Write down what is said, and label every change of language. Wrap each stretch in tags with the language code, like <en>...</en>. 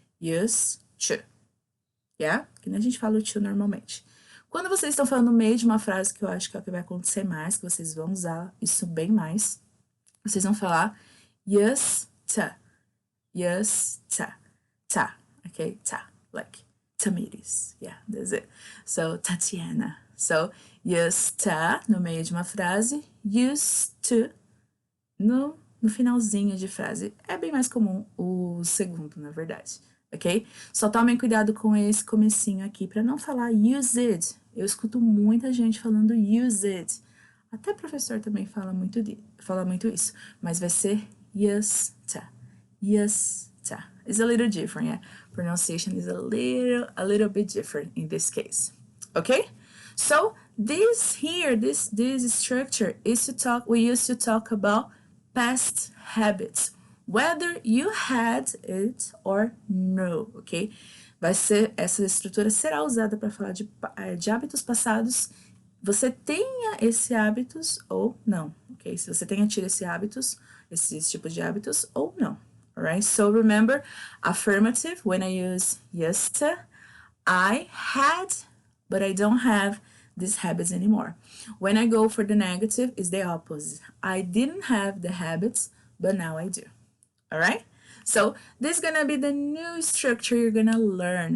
<en>Used to, yeah?</en> <pt>Que nem a gente fala o to normalmente. Quando vocês estão falando no meio de uma frase, que eu acho que é o que vai acontecer mais, que vocês vão usar isso bem mais, vocês vão falar used to, used to, ta, ok?</pt> <en>Ta, like tomatoes, yeah, that's it. So, Tatiana.</en> <pt>So, used to no meio de uma frase, used to no finalzinho de frase. É bem mais comum o segundo, na verdade, ok? Só tomem cuidado com esse comecinho aqui para não falar use it. Eu escuto muita gente falando use it. Até professor também fala muito isso, mas vai ser used to.</pt> <en>Used to. It's a little different, yeah. Pronunciation is a little bit different in this case. Okay? So this here, this structure is to talk. We used to talk about past habits, whether you had it or no, ok?</en> <pt>Essa estrutura será usada para falar de hábitos passados. Você tenha esses hábitos ou não, ok? Se você tenha tido esses tipos de hábitos ou não, alright?</pt> <en>So remember, affirmative, when I use used to, I had, but I don't have these habits anymore. When I go for the negative, it's the opposite. I didn't have the habits, but now I do. All right? So this is gonna be the new structure you're gonna learn.</en>